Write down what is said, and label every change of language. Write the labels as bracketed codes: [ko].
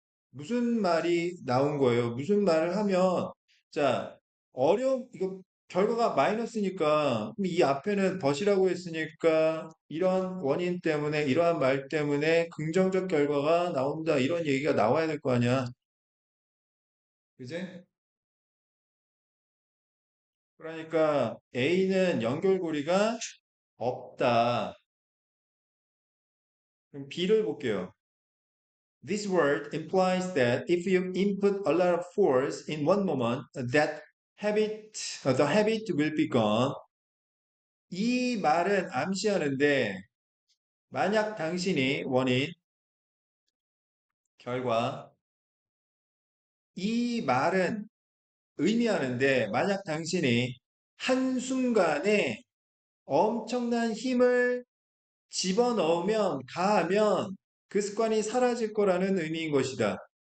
[ko] 무슨 말이 나온 거예요? 무슨 말을 하면, 자, 이거 결과가 마이너스니까, 그럼 이 앞에는 벗이라고 했으니까, 이런 원인 때문에, 이러한 말 때문에 긍정적 결과가 나온다. 이런 얘기가 나와야 될 거 아니야. 그지? 그러니까 A는 연결고리가 없다. 그럼 B를 볼게요. [en] This word implies that if you input a lot of force in one moment, the habit will be gone. [ko] 이 말은 암시하는데, 만약 당신이 원인, 결과, 이 말은 의미하는데, 만약 당신이 한순간에 엄청난 힘을 집어넣으면, 가하면 그 습관이 사라질 거라는 의미인 것이다.